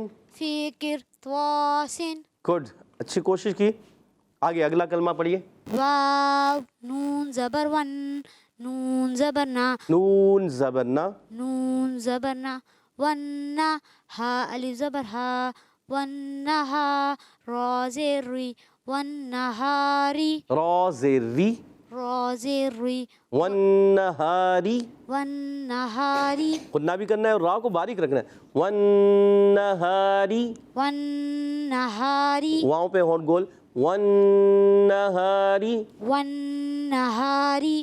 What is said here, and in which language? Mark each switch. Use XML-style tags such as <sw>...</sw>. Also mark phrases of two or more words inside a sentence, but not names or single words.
<ur>فی قر تو سن. گڈ اچھی کوشش کی. آگے اگلا کلمہ پڑھیے. واو نون زبر ون نون زبر نا نون زبر نا. نون زبر نا ون نا ہا الف زبر ہا ون نہا را زیر ری ون نہاری را زیر ری. را زیر ری والنہاری. ون نہاری خودنا بھی کرنا ہے اور را کو باریک رکھنا ہے. والنہاری. ون نہاری واؤں پہ ہونٹ گول. والنہاری. ون نہاری.</ur>